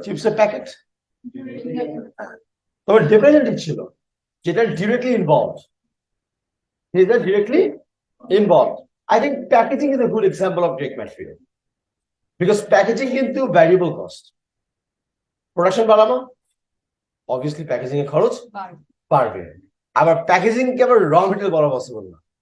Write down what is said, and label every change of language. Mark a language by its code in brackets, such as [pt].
[bn] Chips এর packet. তোমার definition ঠিক ছিল। [en] যেটা directly involved. These are directly involved. I think packaging is a good example of direct material. Because packaging কিন্তু variable cost. [bn] Production বাড়ানো obviously packaging এর খরচ বাড়বে। আবার প্যাকেজিং কে আবার raw material বলা পসিবল না।